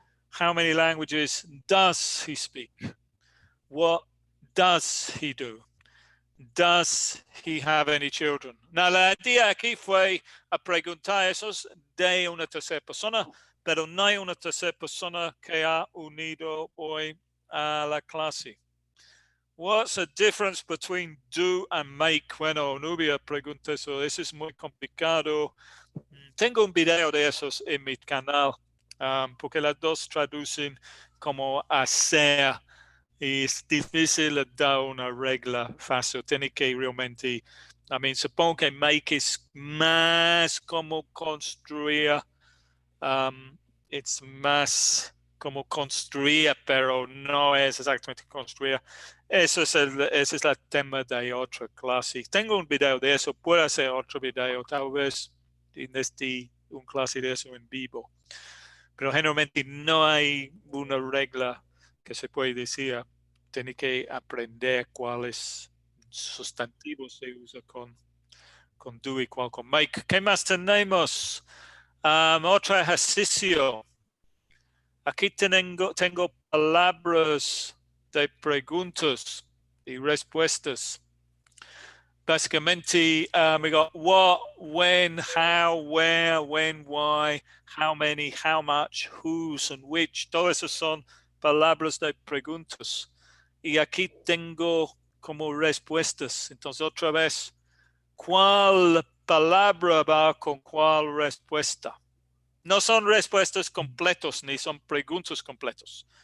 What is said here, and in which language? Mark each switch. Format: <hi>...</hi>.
<en>How many languages does he speak? What does he do? Does he have any children?</en> <es>Now, la idea aquí fue a preguntar esos de una tercera persona, pero no hay una tercera persona que ha unido hoy a la clase.</es> <en>What's the difference between do and make?</en> <es>Bueno, Nubia pregunta eso. Eso es muy complicado. Tengo un video de esos en mi canal, porque las dos traducen como hacer. Y es difícil dar una regla fácil. Tiene que realmente, supongo que make es más como construir. Es más como construir, pero no es exactamente construir. Ese es el tema de otra clase. Tengo un video de eso. Puedo hacer otro video, tal vez en un clase de eso en vivo. Pero generalmente no hay una regla que se puede decir. Tiene que aprender cuáles sustantivos se usa con do y cuál con make. ¿Qué más tenemos? Otro ejercicio. Aquí tengo palabras de preguntas y respuestas.</es> <en>Básicamente, we got what, when, how, where, when, why, how many, how much, whose, and which.</en> <es>Todas esas son palabras de preguntas. Y aquí tengo como respuestas. Entonces, otra vez, ¿Cuál palabra va con cuál respuesta? No son respuestas completos ni son preguntas completos.</es>